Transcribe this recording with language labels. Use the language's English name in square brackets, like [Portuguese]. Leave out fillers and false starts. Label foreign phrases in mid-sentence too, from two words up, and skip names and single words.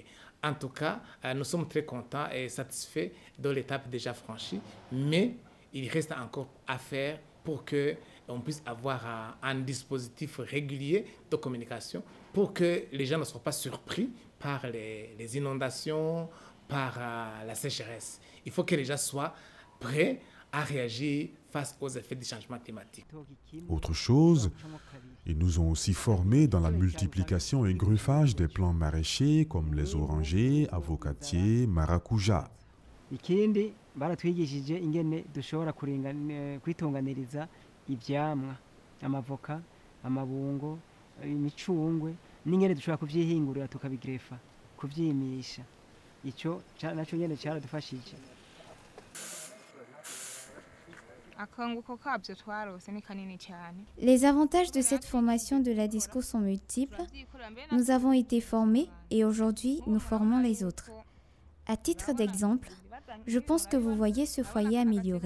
[French] En tout cas, nous sommes très contents et satisfaits de l'étape déjà franchie, mais il reste encore à faire pour qu'on puisse avoir un dispositif régulier de communication pour que les gens ne soient pas surpris par les inondations, par la sécheresse. Il faut que les gens soient prêts à réagir face aux effets du changement climatique. Autre chose, ils nous ont aussi formés dans la multiplication et gruffage des plants maraîchers comme les orangers, avocatiers, maracuja. [Rundi] Ikindi baratwigishije ingene dushobora kwitunganiriza ivyamwa amavoka amabungo imicungwe n'ingene dushobora kuvyihingurira tukabigrefa kuvyimisha ico naco nyene caradufashije. [French] Les avantages de cette formation de la DISCO sont multiples. Nous avons été formés et aujourd'hui nous formons les autres. À titre d'exemple, je pense que vous voyez ce foyer amélioré.